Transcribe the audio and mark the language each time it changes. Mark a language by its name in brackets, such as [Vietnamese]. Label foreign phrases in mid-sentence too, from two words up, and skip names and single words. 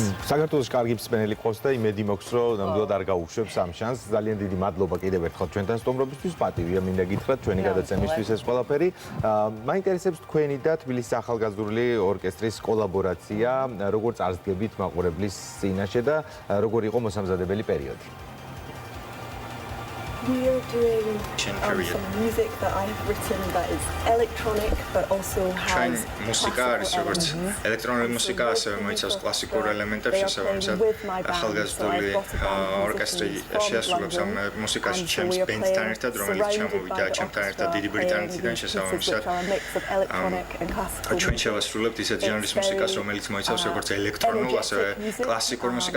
[Georgian] საქართველოს კარგი მსმენელი ყავს და იმედი მაქვს, რომ ნამდვილად არ გაუშვებს ამ შანსს. ძალიან დიდი მადლობა კიდევ ერთხელ ჩვენთან სტუმრობისთვის. პატივია მინდა გითხრათ ჩვენი გადაცემისთვის ეს ყველაფერი. მაინტერესებს თქვენი და თბილისის ახალგაზრდული ორკესტრის კოლაბორაცია, როგორ წარსდგებით მაყურებლის წინაშე და როგორ იყო მოსამზადებელი პერიოდი. [English] We are doing some music that I have written that is electronic but also has [Georgian] მუსიკა არის როგორც ელექტრონული მუსიკა, ასევე მოიცავს კლასიკურ ელემენტებს, შესაბამისად ახალგაზრდული ორკესტრი შეასრულებს ამ მუსიკას ჩემს ბენდთან ერთად, რომელიც ჩამოვიდა ჩემთან ერთად დიდი ბრიტანეთიდან, შესაბამისად ჩვენ შევასრულებთ ისეთ ჟანრის მუსიკას, რომელიც მოიცავს როგორც ელექტრონულ, ასევე კლასიკურ მუსიკას.